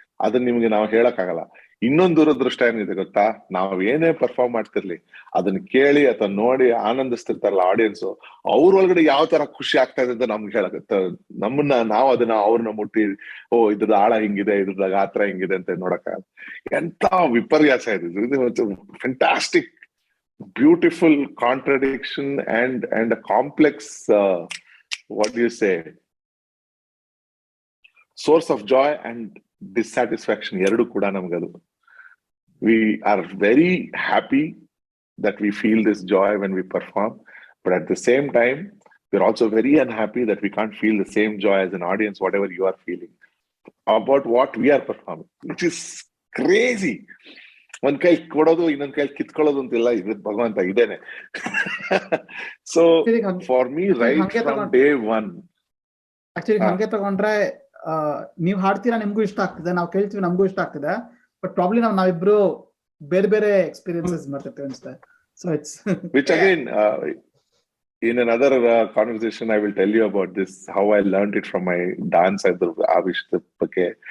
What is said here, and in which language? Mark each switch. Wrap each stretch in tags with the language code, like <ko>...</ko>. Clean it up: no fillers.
<kn>ಅದನ್ನ ನಿಮ್ಗೆ ನಾವು ಹೇಳಕ್ಕಾಗಲ್ಲ. ಇನ್ನೊಂದು ದುರದೃಷ್ಟ ಏನಿದೆ ಗೊತ್ತಾ, ನಾವ್ ಏನೇ ಪರ್ಫಾರ್ಮ್ ಮಾಡ್ತಿರ್ಲಿ, ಅದನ್ನ ಕೇಳಿ ಅಥವಾ ನೋಡಿ ಆನಂದಿಸ್ತಿರ್ತಾರಲ್ಲ ಆಡಿಯನ್ಸ್, ಅವ್ರ ಒಳಗಡೆ ಯಾವ ತರ ಖುಷಿ ಆಗ್ತಾ ಇದೆ ಅಂತ ನಮ್ಗೆ ಹೇಳಕತ್ತ, ನಾವು ಅದನ್ನ ಅವ್ರನ್ನ ಮುಟ್ಟಿ ಇದ್ರದ್ದು ಆಳ ಹಿಂಗಿದೆ, ಇದ್ರದ್ದು ಗಾತ್ರ ಹಿಂಗಿದೆ ಅಂತ ನೋಡಕ್ಕಾಗಲ್ಲ. ಎಂತ ವಿಪರ್ಯಾಸ ಇದು.</kn> <en>fantastic, beautiful contradiction and a complex what do you say, source of joy and dissatisfaction</en> <kn>ಎರಡು ಕೂಡ ನಮ್ಗದು.</kn> <en>We are very happy that we feel this joy when we perform, but at the same time we're also very unhappy that we can't feel the same joy as an audience, whatever you are feeling about what we are performing, which is crazy.</en> <kn>ಒಂದ್ ಕೈ ಕೊಡೋದು ಇನ್ನೊಂದ್ ಕೈ ಕಿತ್ಕೊಳ್ಳೋದು ಅಂತಿಲ್ಲ, ಇದು ಭಗವಂತ ಇದೇನೆ.</kn> <en>so for me right from day one,</en> <kn>actually ಹಂಗೆ ತಗೊಂಡ್ರೆ ನೀವ್ ಹಾಡ್ತೀರಾ, ನಿಮ್ಗೂ ಇಷ್ಟ ಆಗ್ತಿದೆ, ನಾವ್ ಕೇಳ್ತೀವಿ, ನಮ್ಗೂ ಇಷ್ಟ ಆಗ್ತಿದೆ, ಬಟ್ ಪ್ರಾಬ್ಲಿ ನಾವಿಬ್ರು ಬೇರೆ ಬೇರೆ ಎಕ್ಸ್ಪೀರಿಯನ್ಸಸ್ ಮಾಡ್ತಿರ್ತೀವಿ ಅನ್ಸುತ್ತೆ.</kn> <en>so it's which again in another conversation I will tell you about this, how I learned it from my dance</en> <kn>ಅದ್ರ ಆ ವಿಷಯದ ಬಗ್ಗೆ.</kn>